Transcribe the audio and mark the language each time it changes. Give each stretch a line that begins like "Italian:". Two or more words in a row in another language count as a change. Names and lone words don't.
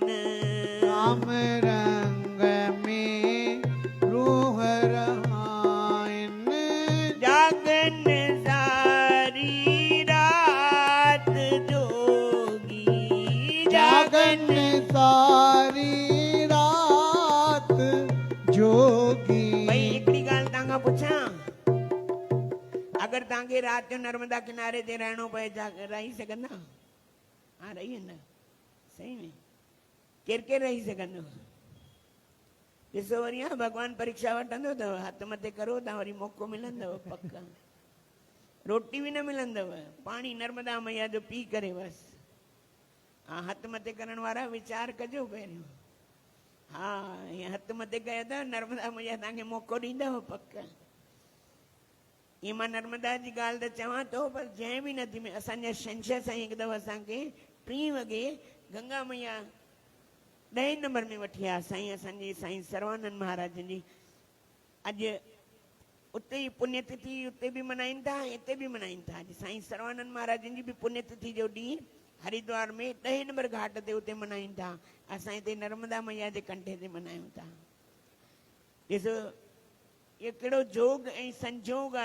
Sindhi: राम रंग में रूह रहाइन। जागन सारी रात जोगी। जागन सारी रात जोगी। भाई हिकिड़ी ॻाल्हि तव्हांखां पुछां, अगरि तव्हांखे राति जो नर्मदा किनारे ते रहणो पए, रही सघंदा? हा, रही वेंदा सही में? केरु केरु रही सघंदो? ॾिसो वरी हा, भॻवानु परीक्षा वठंदो अथव, हथ मथे करो था, वरी मौक़ो मिलंदव पक्का। रोटी बि न मिलंदव, पाणी नर्मदा मैया जो पी करे बसि। हा, हथ मथे करण वारा वीचार कजो पहिरियों। हा, ईअं हथ मथे कयो अथव, नर्मदा मैया तव्हांखे मौक़ो ॾींदव पक्का। ईअं मां नर्मदा जी ॻाल्हि त चवां थो, पर जंहिं बि नदी में असांजा शंशर साईं हिकु दफ़ो असांखे 3 वॻे गंगा मैया 10 नंबर में वठी आया साईं, असांजे साईं सर्वानंद महाराज जी। अॼु उते ई पुण्यतिथि उते बि मल्हाइनि था, हिते बि मल्हाइनि था। अॼु साईं सर्वानंद महाराज जी बि पुण्यतिथि जो ॾींहुं हरिद्वार में 10 नंबर घाट ते उते मल्हाइनि था। असां हिते नर्मदा मैया जे कंढे ते मल्हायूं था। ॾिसो इहो कहिड़ो जोग ऐं संजोग आहे।